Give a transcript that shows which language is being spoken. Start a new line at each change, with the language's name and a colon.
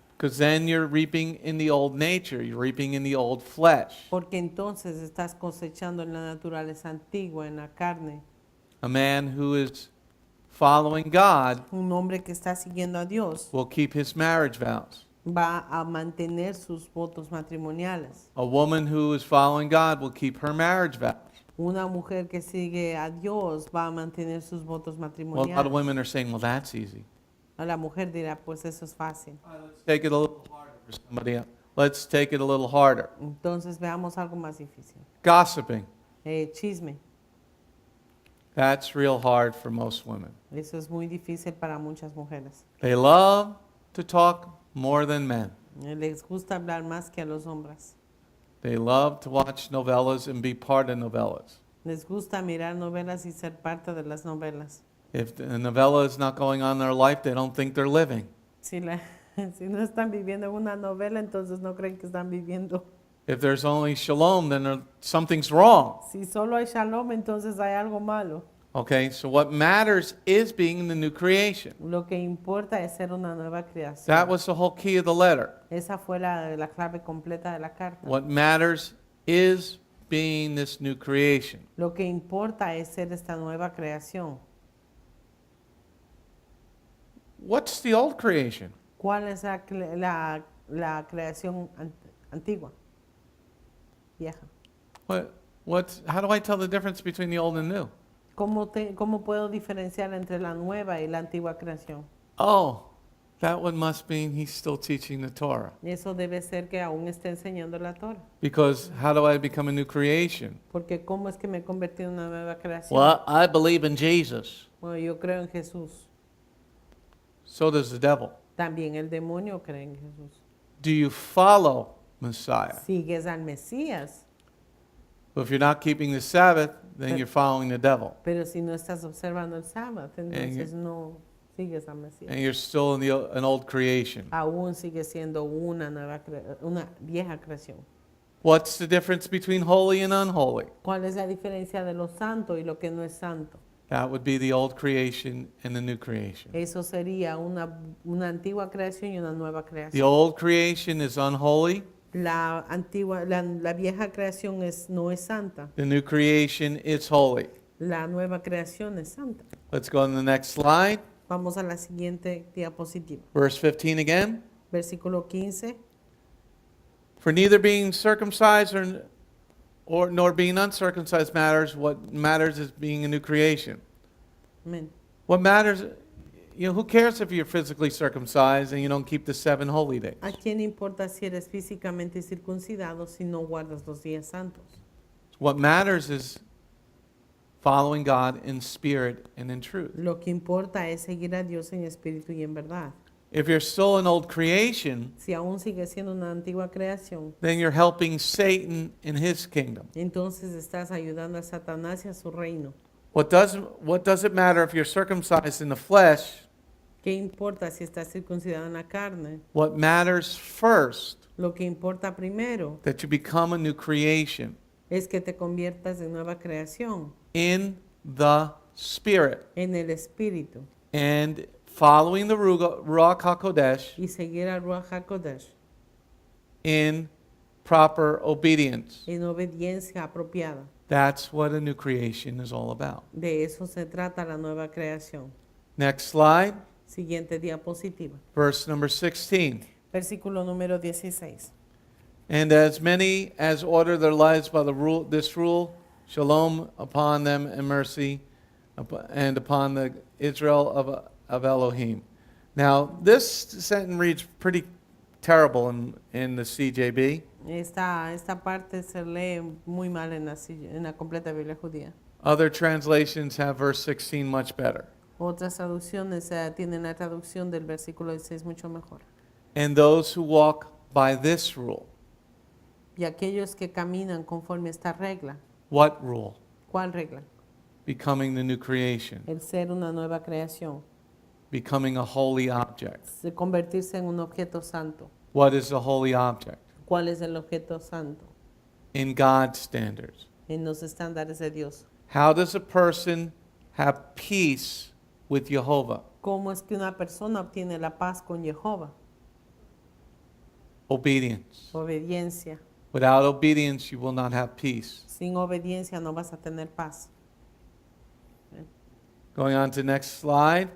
English: Because then you're reaping in the old nature. You're reaping in the old flesh.
Spanish: porque entonces estás cosechando en la naturaleza antigua, en la carne.
English: A man who is following God
Spanish: Un hombre que está siguiendo a Dios
English: will keep his marriage vows.
Spanish: va a mantener sus votos matrimoniales.
English: A woman who is following God will keep her marriage vows.
Spanish: Una mujer que sigue a Dios va a mantener sus votos
English: Well, a lot of
Spanish: matrimoniales.
English: women are saying, well, that's easy.
Spanish: A la mujer dirá, pues eso es fácil.
English: Let's take it a little harder for somebody else. Let's take it a little harder.
Spanish: Entonces veamos algo más difícil.
English: Gossiping.
Spanish: Chisme.
English: That's real hard for most women.
Spanish: Eso es muy difícil para muchas mujeres.
English: They love to talk more than men.
Spanish: Les gusta hablar más que a los hombres.
English: They love to watch novellas and be part of novellas.
Spanish: Les gusta mirar novelas y ser parte de las novelas.
English: If the novella is not going on in their life, they don't think they're living.
Spanish: Si no están viviendo una novela, entonces no creen que están viviendo.
English: If there's only shalom, then something's wrong.
Spanish: Si solo hay shalom, entonces hay algo malo.
English: Okay, so what matters is being the new creation.
Spanish: Lo que importa es ser una nueva creación.
English: That was the whole key of the letter.
Spanish: Esa fue la clave completa de la carta.
English: What matters is being this new creation.
Spanish: Lo que importa es ser esta nueva creación.
English: What's the old creation?
Spanish: ¿Cuál es la creación antigua? Vieja.
English: How do I tell the difference between the old and new?
Spanish: ¿Cómo puedo diferenciar entre la nueva y la antigua creación?
English: Oh, that one must mean he's still teaching the Torah.
Spanish: Eso debe ser que aún está enseñando la Torah.
English: Because how do I become a new creation?
Spanish: Porque ¿cómo es que me he convertido en una nueva creación?
English: Well, I believe in Jesus.
Spanish: Bueno, yo creo en Jesús.
English: So does the devil.
Spanish: También el demonio cree en Jesús.
English: Do you follow Messiah?
Spanish: Sigues al Mesías,
English: But if you're not keeping the Sabbath, then you're following the devil.
Spanish: pero si no estás observando el sábado, entonces no sigues al Mesías.
English: And you're still in an old creation.
Spanish: Aún sigue siendo una vieja creación.
English: What's the difference between holy and unholy?
Spanish: ¿Cuál es la diferencia de lo santo y lo que no es santo?
English: That would be the old creation and the new creation.
Spanish: Eso sería una antigua creación y una nueva
English: The
Spanish: creación.
English: old creation is unholy.
Spanish: La vieja creación no es santa.
English: The new creation is holy.
Spanish: La nueva creación es santa.
English: Let's go to the next slide.
Spanish: Vamos a la siguiente diapositiva.
English: Verse 15 again.
Spanish: Versículo 15.
English: For neither being circumcised nor being uncircumcised matters. What matters is being a new creation.
Spanish: Amén.
English: What matters, who cares if you're physically circumcised and you don't keep the 7 holy days?
Spanish: ¿A quién importa si eres físicamente circuncidado si no guardas los días santos?
English: What matters is following God in spirit and in truth.
Spanish: Lo que importa es seguir a Dios en espíritu y en verdad.
English: If you're still an old creation,
Spanish: Si aún sigue siendo una antigua creación,
English: then you're helping Satan in his kingdom.
Spanish: entonces estás ayudando a Satanás y a su reino.
English: What does it matter if you're circumcised in the flesh?
Spanish: ¿Qué importa si estás circuncidado en la carne?
English: What matters first,
Spanish: Lo que importa primero
English: that you become a new creation
Spanish: es que te conviertas en nueva creación,
English: in the spirit
Spanish: en el espíritu,
English: and following the Ruach HaKodesh
Spanish: y seguir al Ruach HaKodesh
English: in proper obedience.
Spanish: en obediencia apropiada.
English: That's what a new creation is all about.
Spanish: De eso se trata la nueva creación.
English: Next slide,
Spanish: Siguiente diapositiva.
English: verse number 16.
Spanish: Versículo número 16.
English: And as many as order their lives by this rule, shalom upon them and mercy, and upon the Israel of Elohim. Now, this sentence reads pretty terrible in the CJB.
Spanish: Esta parte se lee muy mal en la completa Biblia judía.
English: Other translations have verse 16 much better.
Spanish: Otras traducciones tienen la traducción del versículo 16 mucho mejor.
English: And those who walk by this rule.
Spanish: Y aquellos que caminan conforme a esta regla.
English: What rule?
Spanish: ¿Cuál regla?
English: Becoming the new creation.
Spanish: El ser una nueva creación.
English: Becoming a holy object.
Spanish: De convertirse en un objeto santo.
English: What is a holy object?
Spanish: ¿Cuál es el objeto santo?
English: In God's standards.
Spanish: En los estándares de Dios.
English: How does a person have peace with Jehovah?
Spanish: ¿Cómo es que una persona obtiene la paz con Jehová?
English: Obedience.
Spanish: Obediencia.
English: Without obedience, you will not have peace.
Spanish: Sin obediencia no vas a tener paz.
English: Going on to the next slide.